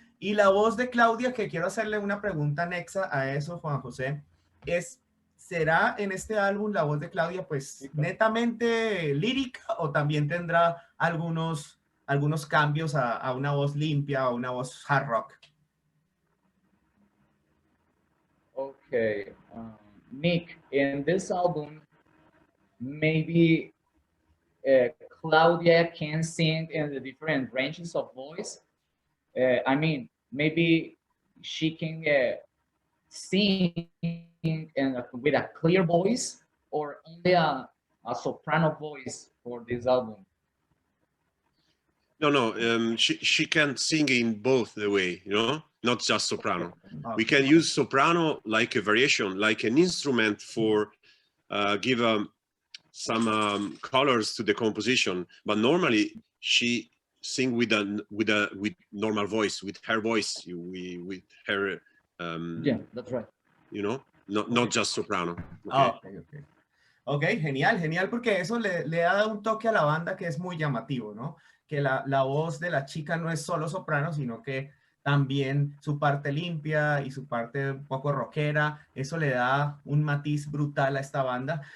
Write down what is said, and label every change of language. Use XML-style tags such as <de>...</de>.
<es>Y la voz de Claudia, que quiero hacerle una pregunta anexa a eso, Juan José, ¿será en este álbum la voz de Claudia pues netamente lírica, o también tendrá algunos cambios a una voz limpia o una voz hard rock?</es> <en>Okay, Nick, in this album, maybe Claudia can sing in the different ranges of voice. I mean, maybe she can sing with a clear voice, or only a soprano voice for this album. No, she can sing in both the way, you know, not just soprano. Okay. We can use soprano like a variation, like an instrument for give some colors to the composition. But normally she sing with normal voice, with her voice, with her Yeah, that's right. You know, not just soprano. Okay.</en> <es>Ah, ok. Ok, genial, genial, porque eso le da un toque a la banda que es muy llamativo, ¿no? Que la voz de la chica no es solo soprano, sino que también su parte limpia y su parte un poco rockera, eso le da un matiz brutal a esta banda.</es>